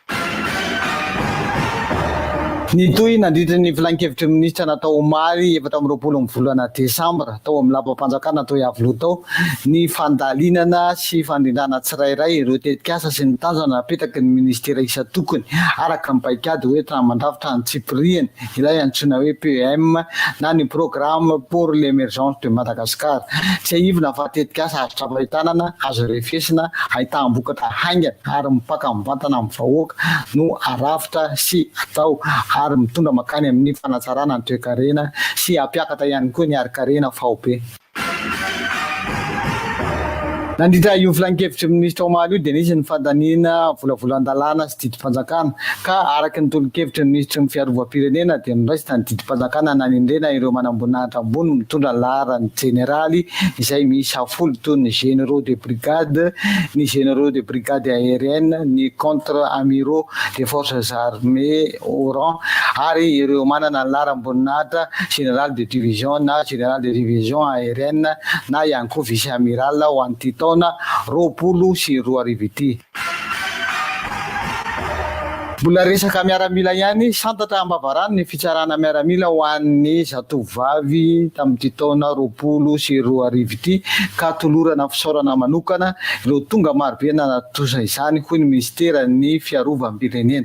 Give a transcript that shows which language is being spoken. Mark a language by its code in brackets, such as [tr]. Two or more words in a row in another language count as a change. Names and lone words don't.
[mg] Nitoy nandritra ny filan-kevitry ministra natao omaly efatra amby roapolo ny volana Desambra tao amin'ny lapa-panjakana tao avy tao ny fandalinana sy fandrindrana tsirairay ireo tetikasa sy ny tanjona napetaky ny ministera isa-tokony araka ny paikady hoe tramandrafitra ny tsipiriany ilay antsoina hoe PM na ny [fr] programme pour l'émergence de Madagascar. [mg] Tsy ahivina fa tetikasa azo trapahitana azo refesina ahitaham-bokatra haingana ary mipaka mivantana amin'ny vahoaka no arafitra sy atao ary mitondra makany amin'ny fanatsarana ny toe-karena sy ampiakatra ihany koa ny ari-karena faobe. Nandritra io filan-kevitry ministra omaly io dia nisy ny fandaniana volavolan-dalàna sy didim-panjakana ka araky ny tolo-kevitry ministra ny fiarovam-pirenena dia niraisitra ny didim-panjakana nanindrena ireo manamboninahitra ambony mitondra ny laharany jeneraly izay miisa 10 toy ny [fr] généraux de brigade, [mg] ny [fr] généraux de brigade aérienne, [mg] ny [fr] contre-amiraux des forces armées au rang [mg] ary ireo manana ny laharam-boninahitra [fr] général de division [mg] na [fr] général de division aérienne [mg] na ihany koa vice-amiral ho an'ity taona 2020 ity. Mbola resaka miaramila ihany santatra ambavarany ny fitsarana miaramila ho an'ny zatovavy tamin'ity taona 2020 ity ka tolorana fisaorana manokana ireo tonga marobe nanatosa izany hoy ny ministera ny fiarovam-pirenena.